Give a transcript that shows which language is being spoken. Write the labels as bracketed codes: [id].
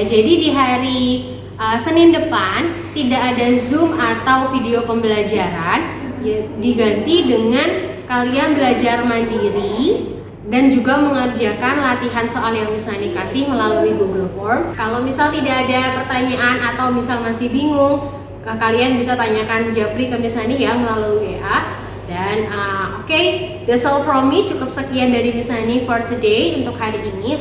[id] Jadi di hari Senin depan tidak ada Zoom atau video pembelajaran, diganti dengan kalian belajar mandiri dan juga mengerjakan latihan soal yang bisa dikasih melalui Google Form. Kalau misal tidak ada pertanyaan atau misal masih bingung, kalian bisa tanyakan Japri ke misalnya ya melalui WA. Dan oke, [en] that's all from me. [id] Cukup sekian dari Miss Hani [en] for today [id] untuk hari ini.